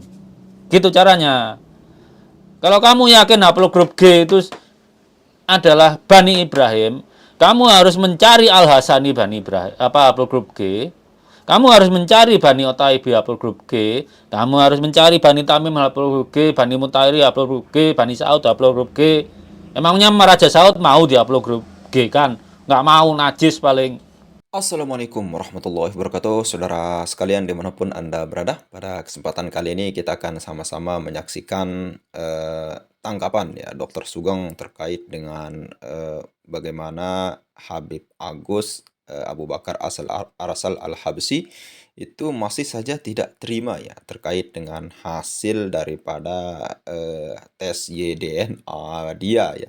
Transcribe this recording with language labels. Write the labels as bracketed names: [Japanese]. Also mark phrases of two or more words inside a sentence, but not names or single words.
[Indonesian] Gitu caranya. Kalau kamu yakin haplogrup G itu adalah Bani Ibrahim, kamu harus mencari Al-Hasani Bani Ibrahim, haplogrup G. Kamu harus mencari Bani Otaibi haplogrup G, kamu harus mencari Bani Tamim haplogrup G, Bani Mutairi haplogrup G, Bani Saud haplogrup G. Emangnya Raja Saud mau di haplogrup G kan? Nggak mau, najis paling. [Arabic] السلام عليكم ورحمة الله وبركاته, [Indonesian] saudara sekalian dimanapun Anda berada. Pada kesempatan kali ini kita akan sama-sama menyaksikan tanggapan ya Dr. Sugeng terkait dengan bagaimana Habib Agus Abu Bakar Arasal Al-Habsyi itu masih saja tidak terima ya terkait dengan hasil daripada tes YDNA dia ya.